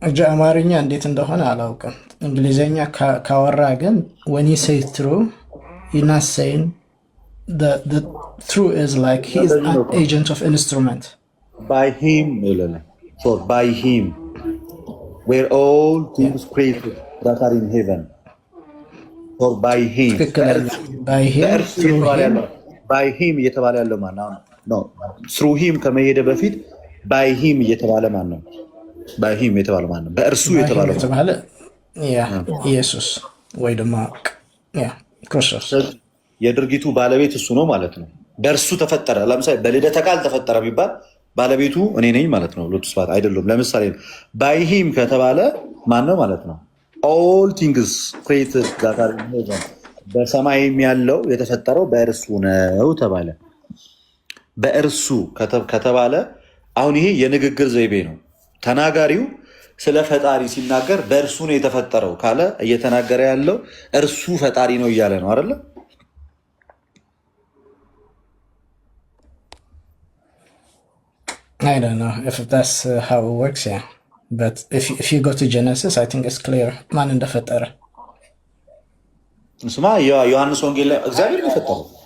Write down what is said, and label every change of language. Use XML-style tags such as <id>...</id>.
<am>አማርኛ እንዴት እንደሆነ አላውቅም። እንግሊዝኛ ካወራ ግን</am> <en>when you say through you're not saying the through is like he is an agent of instrument. By him for by him where all things created that are in heaven for by him by him</en> <am>እየተባለ ያለው ማን ነው?</am> <en>through him</en> <am>ከመሄደ በፊት</am> <en>by him</en> <am>እየተባለ ማን ነው? በሂም የተባለ ማን ነው? በእርሱ የተባለ ኢየሱስ ወይ ደግሞ ክርስቶስ የድርጊቱ ባለቤት እሱ ነው ማለት ነው። በእርሱ ተፈጠረ። ለምሳሌ በልደተ ቃል ተፈጠረ ቢባል ባለቤቱ እኔ ነኝ ማለት ነው። ሎቱ ስፋት አይደለም። ለምሳሌ ባይሂም ከተባለ ማን ነው ማለት ነው? ኦል ቲንግስ ክሬትድ</am> <en>that are in heaven</en> <am>በሰማይም ያለው የተፈጠረው በእርሱ ነው ተባለ። በእርሱ ከተባለ አሁን ይሄ የንግግር ዘይቤ ነው። ተናጋሪው ስለ ፈጣሪ ሲናገር በእርሱ ነው የተፈጠረው ካለ እየተናገረ ያለው እርሱ ፈጣሪ ነው እያለ ነው አይደለ?</am> <en>I don't know if that's how it works, yeah. But if you go to Genesis, I think it's clear</en> <am>ማን እንደፈጠረ። ስማ ዮሐንስ ወንጌል ላይ እግዚአብሔር ነው የፈጠረው።</am>